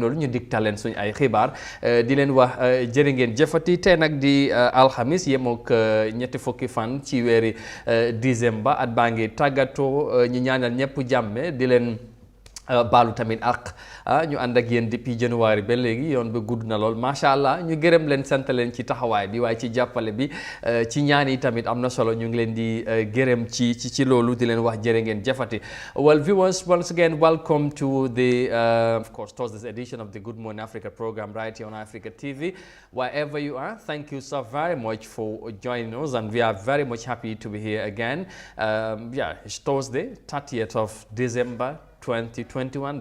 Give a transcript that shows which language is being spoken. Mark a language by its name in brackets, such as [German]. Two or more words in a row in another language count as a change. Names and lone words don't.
[Wolof] noonu ñu digtal leen suñu ay xibaar di leen wax jërë ngeen jëfati tey nag di alxamis yemook ñetti fukki fan ci weeri décembre at baa ngi tàggatoo ñi ñaanal ñëpp jàmme di leen baalu tamit ak ñu ànd ak yéen [French] depuis janvier [Wolof] ba léegi yoon bi gudd na lool [Arabic] ما شاء الله [Wolof] ñu gërëm leen sant leen ci taxawaay bi waaye ci jàppale bi ci ñaan yi tamit am na solo ñu ngi leen di gërëm ci loolu di leen wax jërë ngeen jëfati. [English] Well viewers, once again welcome to the of course Thursday's edition of the Good Morning Africa program right here on Africa TV. Wherever you are, thank you so very much for joining us and we are very much happy to be here again. It's Thursday 30th of December 2021.